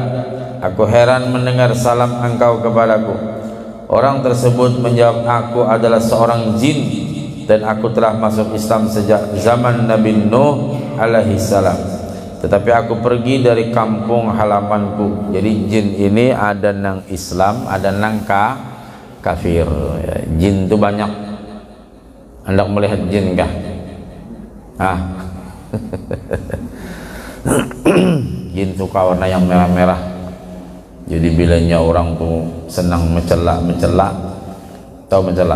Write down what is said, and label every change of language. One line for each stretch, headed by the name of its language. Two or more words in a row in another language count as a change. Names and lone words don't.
Indonesian: Aku heran mendengar salam engkau kepadaku. Orang tersebut menjawab, aku adalah seorang jin, dan aku telah masuk Islam sejak zaman Nabi Nuh
Arabic: عليه السلام.
Indonesian: tetapi aku pergi dari kampung halamanku.
Banjar: Jadi jin ini ada nang Islam, ada nang kafir ya. Jin itu banyak. Hendak melihat jin kah? Jin suka warna yang merah-merah. Jadi bilanya orang tuh senang mencelak, tahu mencelak?